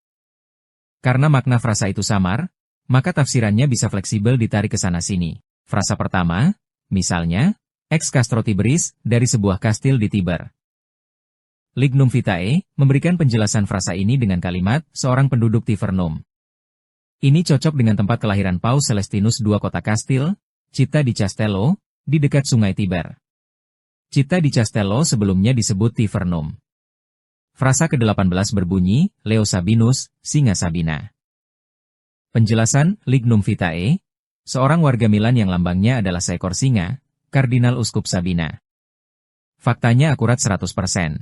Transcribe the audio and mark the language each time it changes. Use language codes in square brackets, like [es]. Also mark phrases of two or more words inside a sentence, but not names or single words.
[id] Karena makna frasa itu samar, maka tafsirannya bisa fleksibel ditarik ke sana-sini. Frasa pertama, misalnya, [la] ex castro Tiberis, [id] dari sebuah kastil di Tiber. Lignum Vitae memberikan penjelasan frasa ini dengan kalimat, seorang penduduk Tivernum. Ini cocok dengan tempat kelahiran Paus Celestinus II. Kota Kastil, Città di Castello, di dekat sungai Tiber. Città di Castello sebelumnya disebut Tivernum. Frasa ke-18 berbunyi, [la] Leo Sabinus, [id] Singa Sabina. Penjelasan, Lignum Vitae, seorang warga Milan yang lambangnya adalah seekor singa, Kardinal Uskup Sabina. Faktanya akurat 100%.